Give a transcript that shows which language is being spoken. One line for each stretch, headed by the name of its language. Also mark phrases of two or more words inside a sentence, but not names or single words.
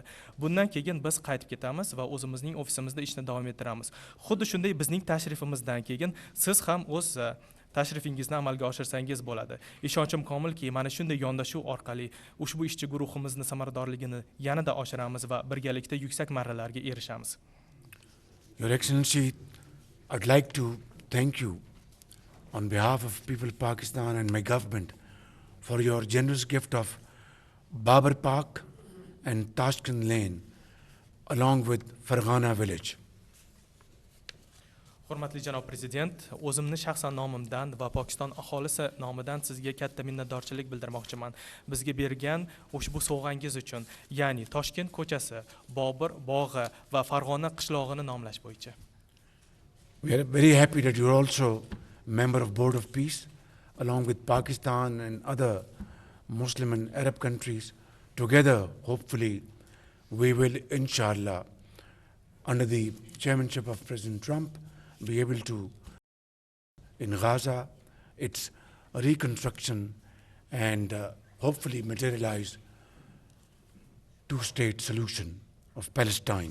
Uzbek: Bundan keyin biz qaytib ketamiz va o'zimizning ofisimizda ishni davom ettiramiz. Xuddi shunday bizning tashrifimizdan keyin siz ham o'z tashrifingizni amalga oshirsangiz bo'ladi. Ishonchim komilki, mana shunday yondashuv orqali ushbu ishchi guruhimizni samaradorligini yanada oshiramiz va birgalikda yuksak marralarga erishamiz.
English: Your Excellency, I'd like to thank you on behalf of people of Pakistan and my government for your generous gift of Babar Park and Tashkent Lane along with Farg'ona village.
Uzbek: Hurmatli janob prezident, o'zimni shaxsan nomimdan va Pokiston aholisi nomidan sizga katta minnatdorchilik bildirmoqchiman. Bizga bergan ushbu sovg'angiz uchun, ya'ni Toshkent ko'chasi, Bobur bog'i va Farg'ona qishlog'ini nomlash bo'yicha.
English: We are very happy that you're also a member of Board of Peace along with Pakistan and other Muslim and Arab countries. Together, hopefully, we will, inshallah, under the chairmanship of President Trump, be able to, in Gaza, its reconstruction and hopefully materialize two-state solution of Palestine.